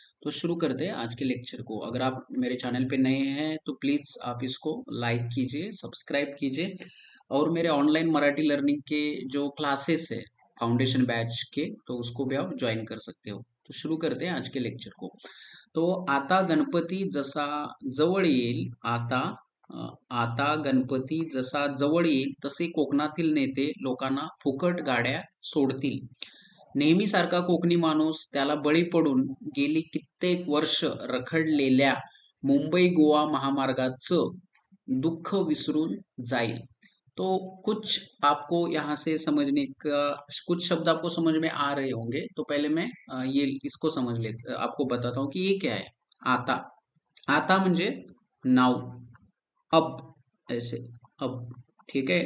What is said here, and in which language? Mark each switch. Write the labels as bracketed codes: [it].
[hi] तो शुरू करते हैं आज के लेक्चर को। अगर आप मेरे चैनल पे नए हैं तो प्लीज़ आप इसको लाइक कीजिए, सब्सक्राइब कीजिए और मेरे ऑनलाइन मराठी लर्निंग के जो क्लासेस है फाउंडेशन बैच के, तो उसको भी आप ज्वाइन कर सकते हो। तो शुरू करते हैं आज के लेक्चर को। [mr] तो आता गणपती जसा जवळ येईल आता गणपती जसा जवळ येईल तसे कोकणातील नेते लोकांना फुकट गाड्या सोडतील. नेहमीसारखा कोकणी माणूस त्याला बळी पडून गेली कित्येक वर्ष रखडलेल्या मुंबई गोवा महामार्गाचं दुःख विसरून जाईल. [hi] तो कुछ आपको यहाँ से समझने का कुछ शब्द आपको समझ में आ रहे होंगे। तो पहले मैं ये इसको समझ ले आपको बताता हूँ कि ये क्या है। [mr] आता आता म्हणजे नाव, [hi] अब ऐसे, अब ठीक है।